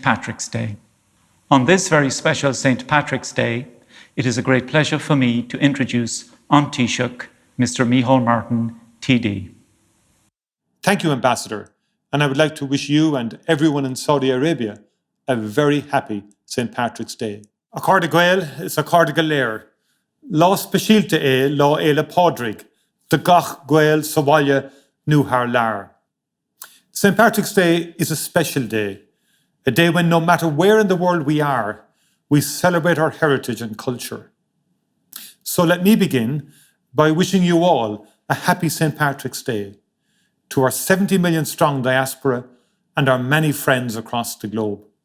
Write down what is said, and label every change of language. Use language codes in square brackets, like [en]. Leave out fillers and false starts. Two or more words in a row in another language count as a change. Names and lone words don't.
[en] Patrick's Day. On this very special St. Patrick's Day, it is a great pleasure for me to introduce An Taoiseach, Mr. Micheál Martin, TD. Thank you, Ambassador, and I would like to wish you and everyone in Saudi Arabia a very happy St. Patrick's Day. [ga] A Cárda Gael is a Cárda Galéir. Lá speisialte é lá éile pádraig, de gach Gael sa bhaile nó thar lear. [en] St. Patrick's Day is a special day, a day when no matter where in the world we are, we celebrate our heritage and culture. So let me begin by wishing you all a happy St. Patrick's Day, to our 70 million strong diaspora and our many friends across the globe.